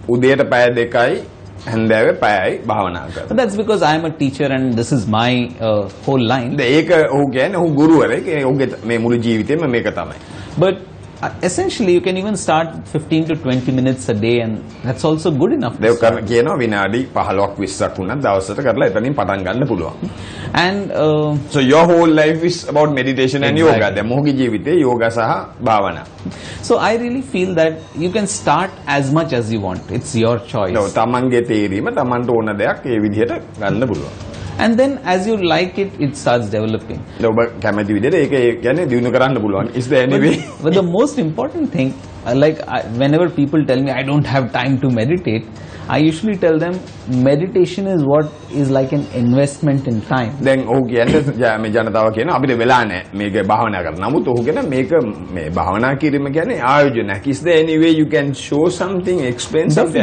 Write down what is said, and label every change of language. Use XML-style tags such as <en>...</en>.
<si>උදේට පැය දෙකයි හැන්දෑවේ පැයයි භාවනා කරනවා.</si> <en>But that's because I am a teacher and this is my whole line.</en> <si>ඒක ඔහු කියන්නේ ඔහු ගුරුවරයෙක්. ඔහුගේ මේ මුළු ජීවිතේම මේක තමයි.</si> <en>But Essentially, you can even start 15 to 20 minutes a day, and that's also good enough.</en> <si>ඒක කියනවා විනාඩි 15ක් 20ක් වුණත් දවසට කරලා එතනින් පටන් ගන්න පුළුවන්.</si> <en>And so your whole life is about meditation and exactly.</en> <si>yoga. දැන් මොහුගේ ජීවිතේ යෝගා සහ භාවනා.</si> <en>So I really feel that you can start as much as you want. It's your choice.</en> <si>ඔව් තමන්ගේ තේරීම තමන්ට ඕන දෙයක් ඒ විදිහට ගන්න පුළුවන්.</si> <en>And then as you like it, it starts developing.</en> <si>ඔබ කැමති විදිහට ඒක කියන්නේ දිනු කරන්න පුළුවන්.</si> <en>Is there any way? But the most important thing, whenever people tell me I don't have time to meditate, I usually tell them meditation is what is like an investment in time.</en> <si>දැන් ඔහු කියන්නේ මේ ජනතාව කියන අපිට වෙලා නැහැ මේක භාවනා කරන්න. නමුත් ඔහු කියන මේක මේ භාවනා කිරීම කියන්නේ ආයෝජනයක්.</si> <en>Is there any way you can show something, explain something?</en>